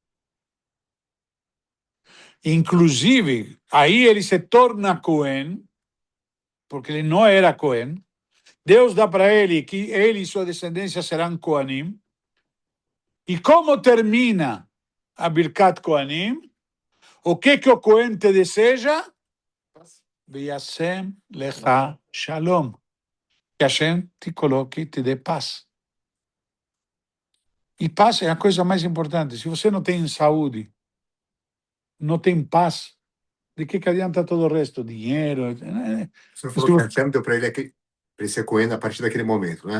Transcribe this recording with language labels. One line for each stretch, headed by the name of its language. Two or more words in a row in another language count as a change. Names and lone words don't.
Portuguese: Inclusive, aí ele se torna Cohen, porque ele não era Cohen. Deus dá para ele que ele e sua descendência serão Kohanim. E como termina a
Hebrew: ברכת כהנים?
Portuguese: O que o Cohen te deseja?
Hebrew: וישם לך שלום.
Portuguese: Que Hashem te coloque e te dê paz. E paz é a coisa mais importante. Se você não tem saúde, não tem paz, de que adianta todo o resto? Dinheiro. Você falou que Hashem deu para ele ser Cohen a partir daquele momento, né?